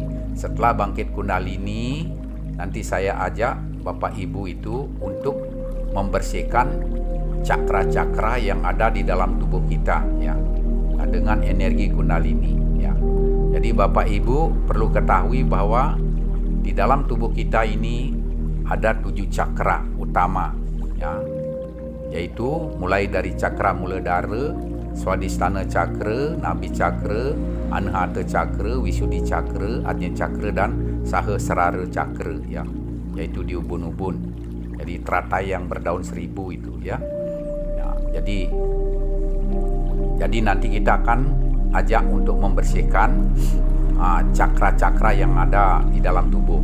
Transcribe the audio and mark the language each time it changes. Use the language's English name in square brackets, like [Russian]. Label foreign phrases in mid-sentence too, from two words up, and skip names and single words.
[Indonesian] Setelah bangkit kundalini, nanti saya ajak Bapak Ibu itu untuk membersihkan cakra-cakra yang ada di dalam tubuh kita, ya, dengan energi kundalini, ya. Jadi Bapak Ibu perlu ketahui bahwa di dalam tubuh kita ini ada 7 cakra utama, ya. yaitu mulai dari cakra Muladhara, Swadhisthana Cakra, Nabi Cakra, Anahata Cakra, Visuddhi Cakra, Ajna Cakra dan Sahasrara Cakra ya, yaitu di ubun-ubun. Jadi teratai yang berdaun 1000 itu ya. Ya, jadi nanti kita akan ajak untuk membersihkan cakra-cakra yang ada di dalam tubuh.